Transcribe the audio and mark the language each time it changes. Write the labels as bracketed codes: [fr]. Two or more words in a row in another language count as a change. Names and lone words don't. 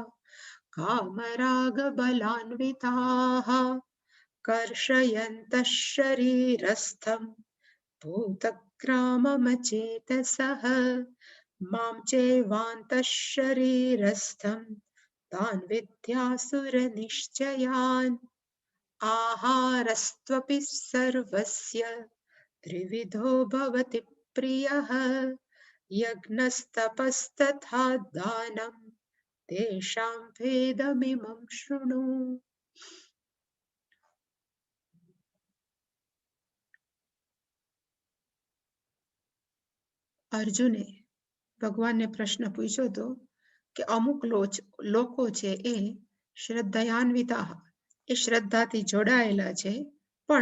[sa] कामरागबलान्विताः कर्षयन्तः शरीरस्थं भूतग्राममचेतसः मां चैवान्तः शरीरस्थं तान् विद्यासुरनिश्चयान्। आहारस्त्वपि सर्वस्य त्रिविधो भवति प्रियः यज्ञस्तपस्तथा दानं तेषां भेदमिमं शृणु। [gu] અર્જુને ભગવાનને પ્રશ્ન પૂછ્યો હતો કે અમુક લોકો છે એ શ્રદ્ધયાન્વિતા એ શ્રદ્ધાથી જોડાયેલા છે પણ